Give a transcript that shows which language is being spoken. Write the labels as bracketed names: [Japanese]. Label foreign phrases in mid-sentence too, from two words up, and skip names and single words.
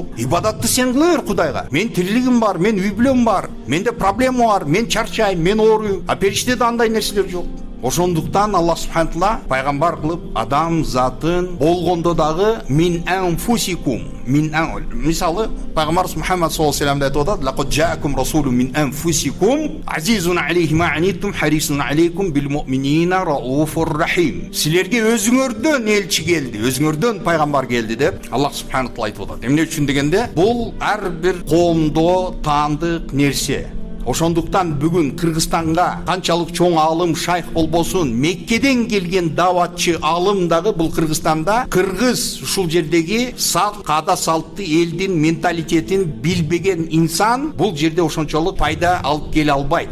[Kyrgyz] Ибадатты сен кыла бер Кудайга. Мен тирилигим бар, мен үй бүлөм бар, менде проблема бар, мен чарчайм, мен ооруйм. А периштеде андай нерселер жок. Ошондуктан [Arabic] الله سبحانه وتعالى [Kyrgyz] пайгамбар кылып адам затын болгондо дагы [Arabic] من أنفسكم, [Kyrgyz] мисалы пайгамбар Мухаммад [Arabic] صلى الله عليه وسلم [Kyrgyz] айтып атат: [Arabic] "لقد جاءكم رسول من أنفسكم عزيز عليه ما عنتم حريص عليكم بالمؤمنين رؤوف رحيم." [Kyrgyz] Силерге өзүңөрдөн элчи келди, өзүңөрдөн пайгамбар келди деп [Arabic] الله سبحانه وتعالى [Kyrgyz] айтып атат. Эмне үчүн дегенде, бул ар бир коомдо таандык нерсе. Ошондуктан бүгүн Кыргызстанга канчалык чоң алым шайх болбосун, Меккеден келген даватчы алым дагы бул Кыргызстанда кыргыз ушул жердеги салт, каада салтты, элдин менталитетин билбеген инсан бул жерде ошончолук пайда алып келе албайт.